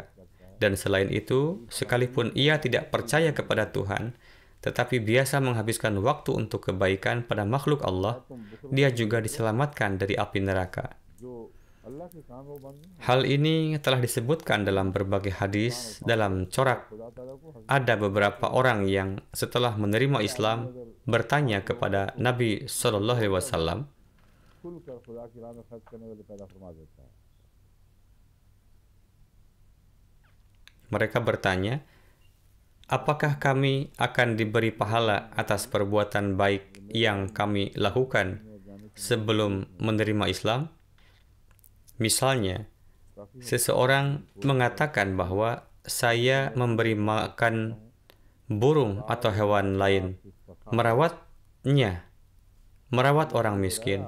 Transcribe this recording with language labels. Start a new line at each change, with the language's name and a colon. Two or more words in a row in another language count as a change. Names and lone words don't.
Indonesian: Dan selain itu, sekalipun ia tidak percaya kepada Tuhan, tetapi biasa menghabiskan waktu untuk kebaikan pada makhluk Allah, dia juga diselamatkan dari api neraka. Hal ini telah disebutkan dalam berbagai hadis dalam corak. Ada beberapa orang yang setelah menerima Islam bertanya kepada Nabi SAW,
Urdu: کھل کر خدا کی راہ میں خرچ کرنے والے پیدا فرما دیتا ہے.
Indonesian: Mereka bertanya, apakah kami akan diberi pahala atas perbuatan baik yang kami lakukan sebelum menerima Islam? Misalnya, seseorang mengatakan bahwa saya memberi makan burung atau hewan lain, merawat orang miskin.